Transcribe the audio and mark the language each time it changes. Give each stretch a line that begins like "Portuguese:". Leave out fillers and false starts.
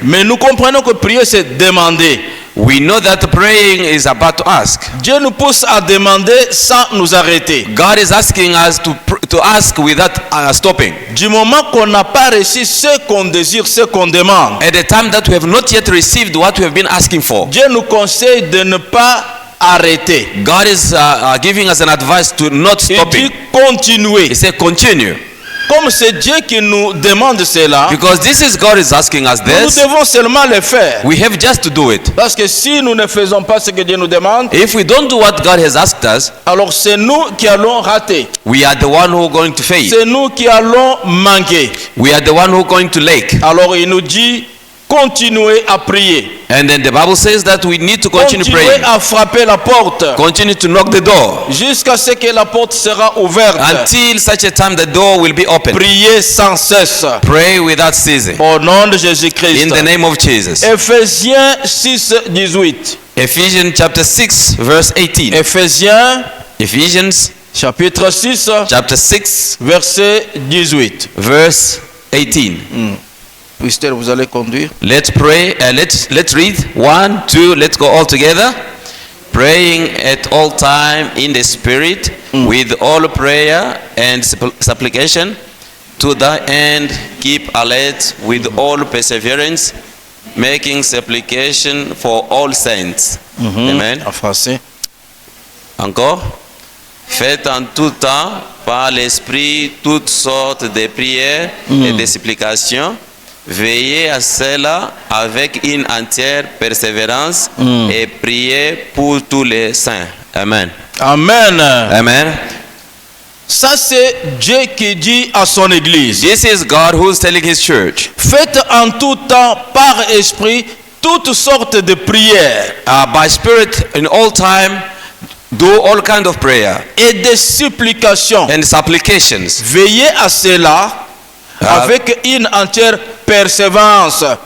French: Mais nous comprenons que prier, c'est demander.
English: We know that praying is about to ask.
French: Dieu nous pousse à demander sans nous arrêter.
English: God is asking us to ask without stopping.
French: Du moment qu'on n'a pas reçu ce qu'on désire, ce qu'on demande,
English: At the time that we have not yet received what we have been asking for,
French: Dieu nous conseille de ne pas arrêter.
English: God is giving us an advice to not
French: Il
English: stopping.
French: dit continuer.
English: He said continue.
French: Comme c'est Dieu qui nous demande cela,
English: Because this is God is asking us
French: nous
English: this.
French: devons seulement le faire.
English: We have just to do it.
French: Parce que si nous ne faisons pas ce que Dieu nous demande,
English: If we don't do what God has asked us,
French: alors c'est nous qui allons rater.
English: we are the one who are going to fail.
French: C'est nous qui allons manquer.
English: We are the one who are going to lack.
French: Alors il nous dit, continuez à prier.
English: And then the Bible says that we need to continue
French: Continuez
English: praying.
French: à frapper la porte
English: Continue to knock the door
French: jusqu'à ce que la porte sera ouverte.
English: until such a time the door will be open.
French: Priez sans cesse.
English: Pray without ceasing.
French: Au nom de
English: In
French: Jésus-Christ.
English: the name of Jesus.
French: Éphésiens 6, 18.
English: Ephesians chapter 6 verse 18.
French: Éphésiens
English: Ephesians
French: chapitre 6,
English: chapter 6
French: verset 18.
English: verse 18.
French: Esther, vous allez conduire.
English: Let's pray. Let's read. 1, 2. Let's go all together. Praying at all time in the Spirit with all prayer and supplication. To the end, keep alert with all perseverance, making supplication for all saints. Amen.
French: En français. Encore. Faites en tout temps par l'Esprit toutes sortes de prières et de supplications. Veillez à cela avec une entière persévérance et priez pour tous les saints. Amen. Amen. Amen. Ça, c'est Dieu qui dit à son église.
English: This is God who is telling his church.
French: Faites en tout temps par esprit toutes sortes de prières
English: By spirit in all time, do all kind of prayer
French: et de supplications.
English: and supplications.
French: Veillez à cela avec une entière persévérance.